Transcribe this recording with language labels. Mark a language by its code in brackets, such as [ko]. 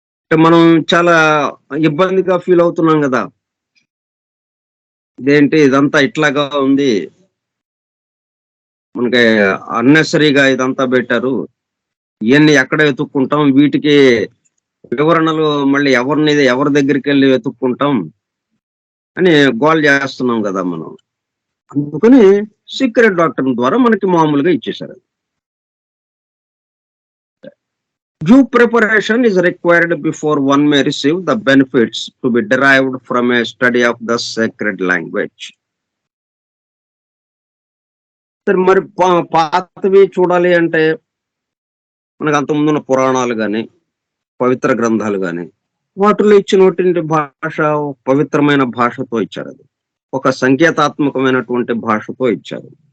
[te] అంటే మనం చాలా ఇబ్బందిగా ఫీల్ అవుతున్నాం కదా. ఇదేంటి ఇదంతా ఇట్లాగా ఉంది, మనకి అన్నెసరీగా ఇదంతా పెట్టారు, ఇవన్నీ ఎక్కడ వెతుక్కుంటాం, వీటికి వివరణలు మళ్ళీ ఎవరి దగ్గరికి వెళ్ళి వెతుక్కుంటాం అని గోల్ చేస్తున్నాం కదా మనం. అందుకని సీక్రెట్ డాక్టర్ ద్వారా మనకి మామూలుగా ఇచ్చేశారు. [en] Due preparation is required before one may receive the benefits to be derived from a study of the sacred language. [te] మరి పాతవి చూడాలి అంటే మనకు అంతకుముందున్న పురాణాలు కానీ, పవిత్ర గ్రంథాలు కానీ, వాటిలో ఇచ్చినటువంటి భాష పవిత్రమైన భాషతో ఇచ్చారు. అది ఒక సంకేతాత్మకమైనటువంటి భాషతో ఇచ్చారు.